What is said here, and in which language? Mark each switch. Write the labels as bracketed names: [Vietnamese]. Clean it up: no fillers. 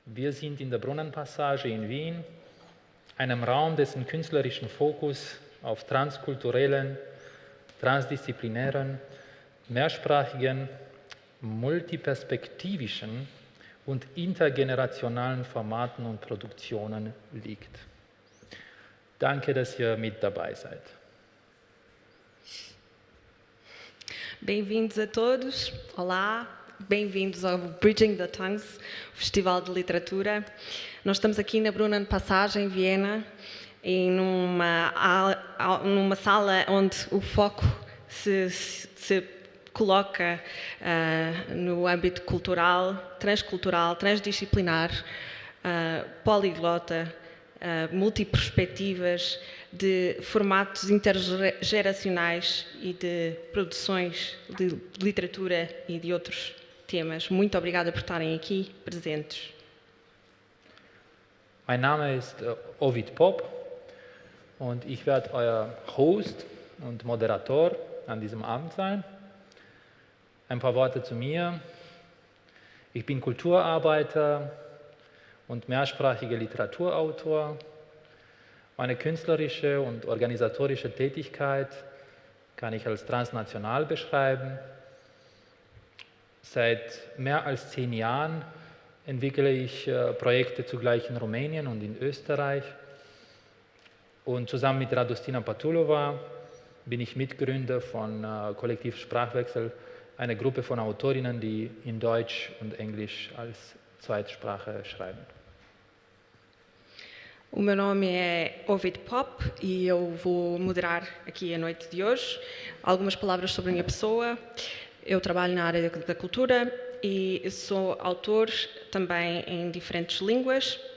[German] Wir sind in der Brunnenpassage in Wien, einem Raum, dessen künstlerischen Fokus auf transkulturellen, transdisziplinären, mehrsprachigen, multiperspektivischen und intergenerationalen Formaten und Produktionen liegt. Danke, dass ihr mit dabei seid. [Portuguese] Bem-vindos a todos, olá, bem-vindos ao Bridging the Tongues, Festival de Literatura. Nós estamos aqui na Brunnenpassage, em Viena, e numa sala onde o foco se coloca no âmbito cultural, transdisciplinar, poliglota, multiperspectivas, de formatos intergeracionais e de produções de literatura e de outros temas. Muito obrigada por estarem aqui presentes. [German] Mein Name ist Ovid Pop und ich werde euer Host und Moderator an diesem Abend sein. Ein paar Worte zu mir. Ich bin Kulturarbeiter und mehrsprachiger Literaturautor. Meine künstlerische und organisatorische Tätigkeit kann ich als transnational beschreiben. Seit mehr als 10 Jahren entwickle ich Projekte zugleich in Rumänien und in Österreich. Und zusammen mit Radostina Patulova bin ich Mitgründer von Kollektiv Sprachwechsel, eine Gruppe von Autorinnen, die in Deutsch und Englisch als Zweitsprache schreiben. [Portuguese] O meu nome é Ovid Pop e eu vou moderar aqui a noite de hoje. Algumas palavras sobre a minha pessoa. Eu trabalho na área da cultura e sou autor também em diferentes línguas.